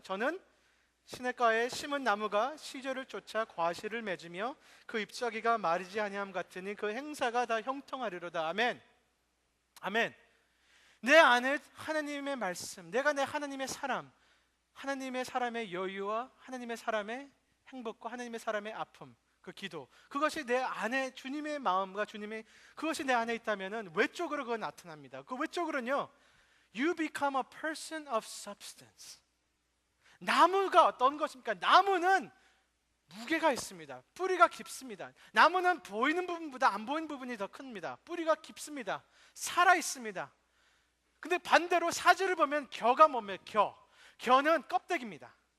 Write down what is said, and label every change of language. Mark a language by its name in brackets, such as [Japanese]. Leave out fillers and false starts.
[Korean] 저는 시냇가에 심은 나무가 시절을 쫓아 과실을 맺으며 그 잎사귀가 마르지 아니함 같으니 그 행사가 다 형통하리로다. 아멘. 아멘. 내 안에 하나님의 말씀, 내가 내 하나님의 사람, 하나님의 사람의 여유와 하나님의 사람의 행복과 하나님의 사람의 아픔, 그 기도, 그것이 내 안에 주님의 마음과 주님의 그것이 내 안에 있다면은 외적으로 그건 나타납니다. 그 외적으로는요, [English] you become a person of substance. [Korean] 나무가 어떤 것입니까? 나무는 무게가 있습니다. 뿌리가 깊습니다. 나무는 보이는 부분보다 안 보이는 부분이 더 큽니다. 뿌리가 깊습니다. 살아 있습니다. 근데 반대로 사주를 보면 겨가 뭡니까? 겨는 껍데기입니다.